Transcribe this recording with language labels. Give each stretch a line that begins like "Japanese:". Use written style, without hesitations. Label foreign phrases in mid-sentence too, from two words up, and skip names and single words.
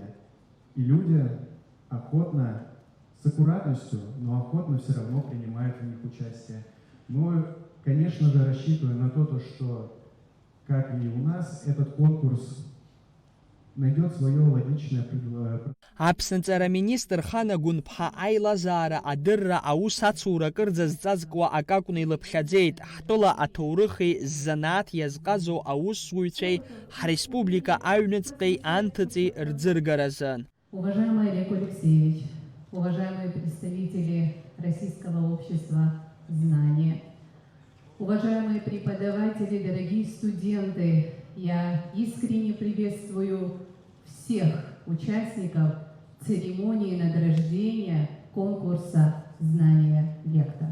Russian: И люди охотно, с аккуратностью, но охотно все равно принимают в них участие. Мы, конечно же, рассчитываем на то, что, как и у нас, этот конкурс найдет свое логичное предложение.
Abkhazian: Аԥсынҵара министр Хана Гәынԥҳа аилазаара адырра аус ацура кырӡазҵазкуа акакәны илыԥхьаӡеит. Ҳтәыла аҭоурыхи ззанааҭ иазҟазоу аусзуҩцәеи ҳреспублика аҩныҵҟеи анҭыҵи рӡыргаразы.
Russian: Уважаемый Олег Алексеевич, уважаемые представители Российского общества знания, уважаемые преподаватели, дорогие студенты, я искренне приветствую всех участников церемонии награждения конкурса «Знания Лектор».